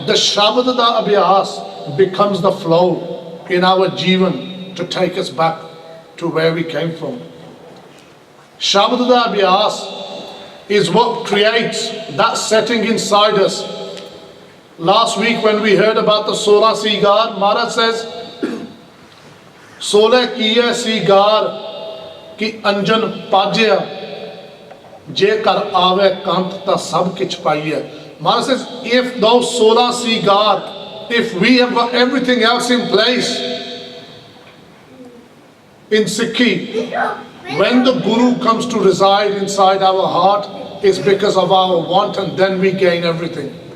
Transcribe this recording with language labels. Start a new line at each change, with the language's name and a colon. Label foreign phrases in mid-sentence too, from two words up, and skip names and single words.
English: The
Punjabi: ਸ਼ਬਦ ਦਾ ਅਭਿਹਾਸ
English: becomes the flow in our Jivan to take us back to where we came from.
Punjabi: ਸ਼ਬਦ ਦਾ ਅਭਿਹਾਸ
English: is what creates that setting inside us. Last week when we heard about the 16 Sigar, Maharaj says,
Punjabi: 16 ਕੀਏ ਸੀਗਾਰ ਕਿ ਅੰਜਨ ਪਾਜਿਆ ਜੇ ਕਰ ਆਵੈ ਕੰਤ ਤਾ ਸਭ ਕਿਛ ਪਾਈਐ.
English: Maharaj says, if those 16 Sigar, if we have got everything else in place in Sikhi, when the Guru comes to reside inside our heart, it's because of our want, and then we gain everything.